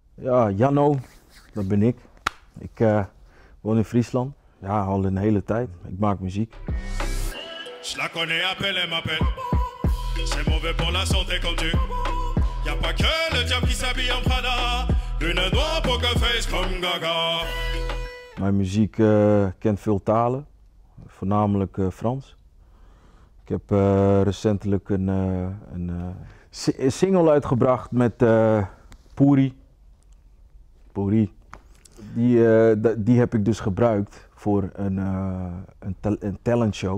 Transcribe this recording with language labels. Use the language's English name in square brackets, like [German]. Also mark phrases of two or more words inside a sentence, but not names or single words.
[Dutch] Ja, Janno, dat ben ik. Ik woon in Friesland. Ja, al een hele tijd. Ik maak muziek. [French] Je la connais, appelle, elle m'appelle. C'est mauvais pour la santé comme tu. Y a pas que le diable qui s'habille en Prada. Lune noire, poker face comme Gaga. [Dutch] Mijn muziek kent veel talen, voornamelijk Frans. Ik heb recentelijk een single uitgebracht met Puri. Puri. Die heb ik dus gebruikt voor een talentshow.